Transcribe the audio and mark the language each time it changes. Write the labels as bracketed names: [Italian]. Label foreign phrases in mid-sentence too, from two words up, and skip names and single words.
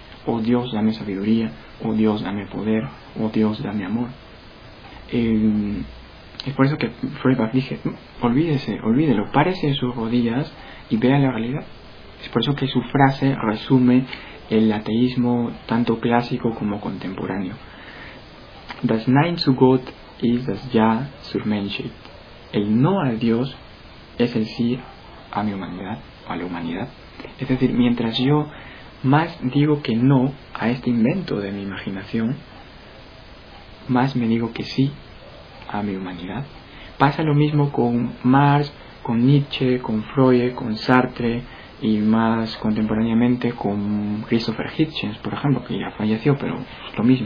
[Spanish] Oh Dios, dame sabiduría, oh Dios, dame poder, oh Dios, dame amor. Es por eso que Feuerbach dije, olvídelo, párese de sus rodillas y vea la realidad. Es por eso que su frase resume el ateísmo tanto clásico como contemporáneo. [German] Das Nein zu Gott ist das Ja zur Menschheit. [Spanish] El no a Dios es el sí a mi humanidad, o a la humanidad. Es decir, mientras yo más digo que no a este invento de mi imaginación, más me digo que sí a mi humanidad. Pasa lo mismo con Marx, con Nietzsche, con Freud, con Sartre y más contemporáneamente con Christopher Hitchens, por ejemplo, que ya falleció, pero es lo mismo.